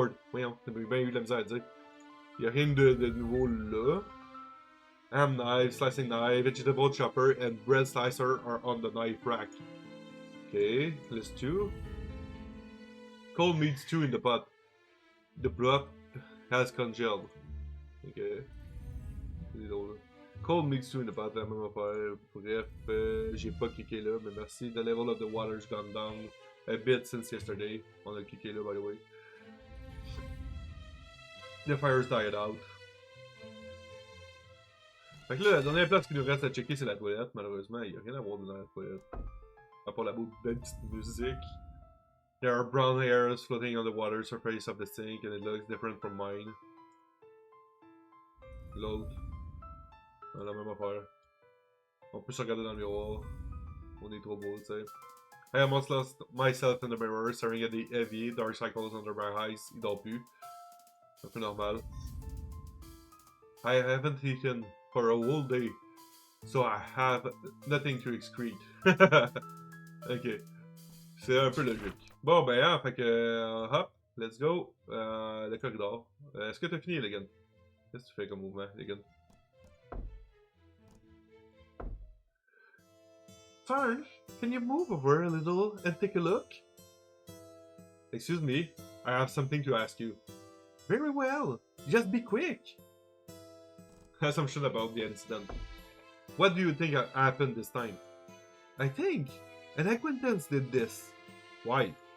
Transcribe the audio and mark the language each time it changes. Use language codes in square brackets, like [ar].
[fr] Voyons, j'ai bien eu de la misère à dire. Il n'y a rien de nouveau là. [en] Ham knife, slicing knife, vegetable chopper, and bread slicer are on the knife rack. Ok, list 2. Cold meat stew in the pot. The broth has congealed. [fr] Ok. C'est drôle. [en] Cold meat stew in the pot, [fr] la même affaire. Bref, j'ai pas cliqué là, mais merci. [en] The level of the water's gone down a bit since yesterday. [fr] On a cliqué là, [en] by the way. The fire's died out. [fr] Fait que là, la dernière place qu'il nous reste à checker, c'est la toilette. Malheureusement, il n'y a rien à voir dans la toilette. À part la belle petite musique. [en] There are brown hairs floating on the water surface of the sink and it looks different from mine. [fr] L'autre. La même affaire. On peut se regarder dans le miroir. On est trop beau, tu sais. [en] I almost lost myself in the mirror, staring at the heavy dark circles under my eyes. [fr] Il dort plus. C'est un peu normal. [en] I haven't eaten for a whole day, so I have nothing to excrete. [fr] Ok. C'est un peu logique. Bon, ben, hein, fait que. [en] Hop, let's go. Le corridor. [fr] Est-ce que t'as fini, Legan? Qu'est-ce que tu fais comme mouvement, Legan? [en] Fern, can you move over a little and take a look? Excuse me, I have something to ask you. Very well, just be quick. Assumption about the incident. What do you think happened this time? I think an acquaintance did this. Why?